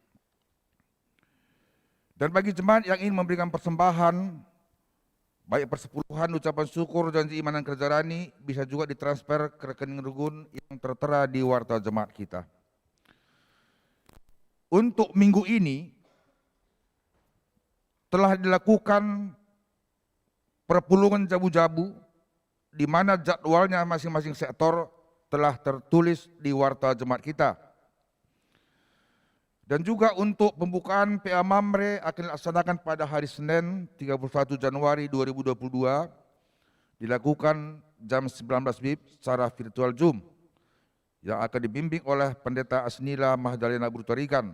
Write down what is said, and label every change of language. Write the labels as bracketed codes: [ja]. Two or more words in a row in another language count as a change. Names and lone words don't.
[id] Dan bagi jemaat yang ingin memberikan persembahan, baik persepuluhan, ucapan syukur, janji iman dan kerja rani, bisa juga ditransfer ke rekening Rugun yang tertera di warta jemaat kita. Untuk minggu ini telah dilakukan [btx] perpulungan jabu-jabu [id] di mana jadwalnya masing-masing sektor telah tertulis di warta jemaat kita. Dan juga untuk pembukaan PA Mamre akan dilaksanakan pada hari Senin 31 Januari 2022 dilakukan jam 19 WIB secara virtual Zoom yang akan dibimbing oleh Pendeta Asnila Mahdalena Brutarigan.